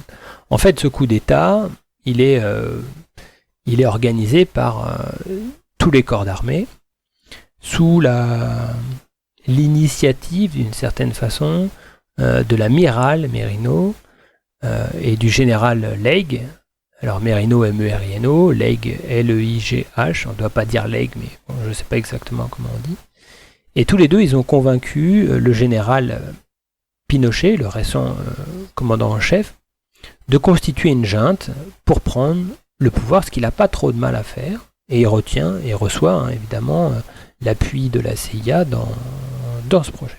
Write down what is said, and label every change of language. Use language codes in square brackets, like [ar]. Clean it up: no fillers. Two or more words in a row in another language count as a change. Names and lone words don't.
[fr] En fait, ce coup d'État, il est organisé par tous les corps d'armée, sous l'initiative, d'une certaine façon, de l'amiral Merino et du général Leigh. Alors Merino, M-E-R-I-N-O, Leigh, L-E-I-G-H, on ne doit pas dire Leigh, mais bon, je ne sais pas exactement comment on dit. Et tous les deux, ils ont convaincu le général Pinochet, le récent commandant en chef, de constituer une junte pour prendre le pouvoir, ce qu'il n'a pas trop de mal à faire, et il retient et reçoit évidemment l'appui de la CIA dans ce projet.